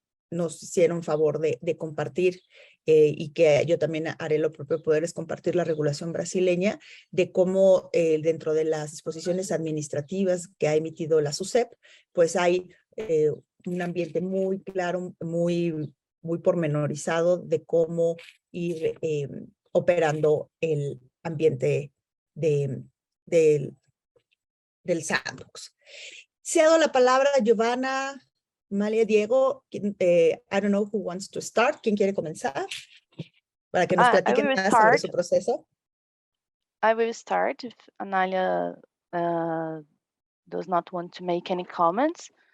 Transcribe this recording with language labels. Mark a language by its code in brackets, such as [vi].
[es] nos hicieron favor de compartir y que yo también haré lo propio, poderles compartir la regulación brasileña de cómo dentro de las disposiciones administrativas que ha emitido la SUSEP, pues hay un ambiente muy claro, muy pormenorizado de cómo ir operando el ambiente del sandbox. Se ha dado la palabra a Giovanna, Malia, Diego. [en] I don't know who wants to start. [es] ¿Quién quiere comenzar? Para que nos platiquen más sobre su proceso. [en] I will start if Analia does not want to make any comments.